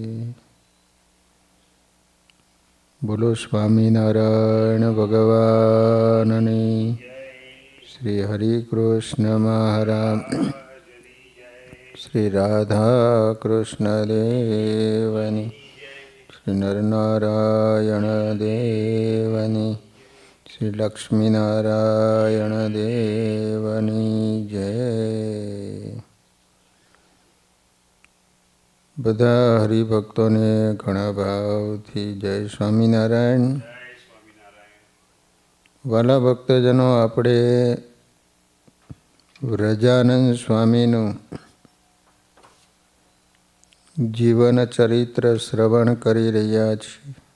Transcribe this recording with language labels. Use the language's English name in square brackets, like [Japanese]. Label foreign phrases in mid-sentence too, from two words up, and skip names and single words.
[Gujarati] બોલો સ્વામીનારાયણ ભગવાનની શ્રી હરિ કૃષ્ણ મહારાજ શ્રી રાધા કૃષ્ણ દેવની શ્રી નરનારાયણ દેવની શ્રી લક્ષ્મીનારાયણ દેવની જય। બધા હરિભક્તોને ઘણા ભાવથી જય સ્વામિનારાયણ। વાલા ભક્તજનો, આપણે વ્રજાનંદ સ્વામીનું જીવન ચરિત્ર શ્રવણ કરી રહ્યા છીએ।